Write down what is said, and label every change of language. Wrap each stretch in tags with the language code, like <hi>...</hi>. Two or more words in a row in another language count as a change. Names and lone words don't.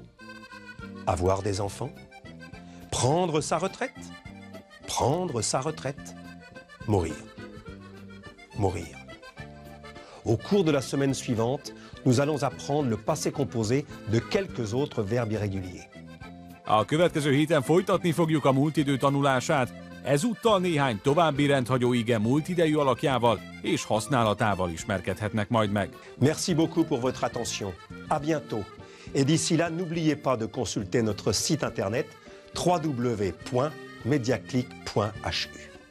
<fr>Avoir des enfants. Prendre sa retraite. Prendre sa retraite. Mourir. Mourir. Au cours de la semaine suivante, nous allons apprendre le passé composé de quelques autres verbes irréguliers.</fr> <hu>A következő héten folytatni fogjuk a múlt idő tanulását, ezúttal néhány további rendhagyó ige múlt idejű alakjával és használatával ismerkedhetnek majd meg.</hu> <fr>Merci beaucoup pour votre attention. À bientôt. Et d'ici là, n'oubliez pas de consulter notre site internet www.mediaclick.hu.</fr>